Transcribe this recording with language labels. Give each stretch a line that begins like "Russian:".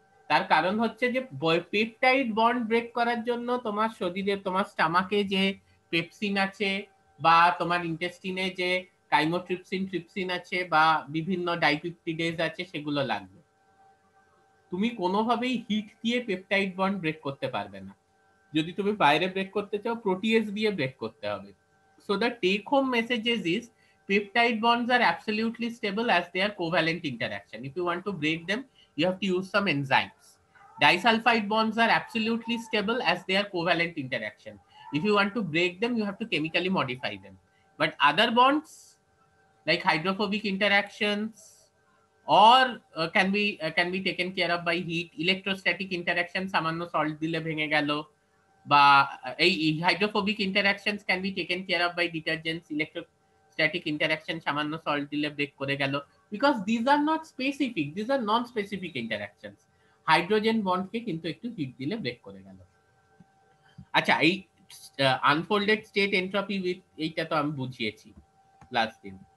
Bangla: তার কারণ হচ্ছে যে পেপটাইড বন্ড ব্রেক করার জন্য তোমার শরীরে, তোমার স্টামাকে যে পেপসিন আছে, বা তোমার ইন্টেস্টিনে যে কাইমোট্রিপসিন, ট্রিপসিন আছে, বা বিভিন্ন ডাইপেপটিডেজ আছে, সেগুলো লাগবে। তুমি কোনোভাবেই হিট দিয়ে পেপটাইড বন্ড ব্রেক করতে পারবে না। যদি তুমি বাইরে ব্রেক করতে চাও, প্রোটিয়েজ দিয়ে ব্রেক করতে হবে।
English: So the take home messages is peptide bonds are absolutely stable as they are covalent interaction. If you want to break them, you have to use some enzymes. Disulfide bonds are absolutely stable as they are covalent interaction. If you want to break them, you have to chemically modify them. But other bonds like hydrophobic interactions or can be taken care of by heat. Electrostatic interaction
Bangla: সামান্য salt দিলে ভেঙে গেল, বা এই
English: Hydrophobic interactions can be taken care of by detergents. Electrostatic interaction
Bangla: সামান্য salt দিলে break করে গেল,
English: Because these are not specific, these are non specific interactions.
Bangla: Hydrogen বন্ডকে কিন্তু একটু হিট দিলে ব্রেক করে গেল। আচ্ছা, এই
English: unfolded state entropy with,
Bangla: এইটা তো আমি বুঝিয়েছি লাস্ট দিন।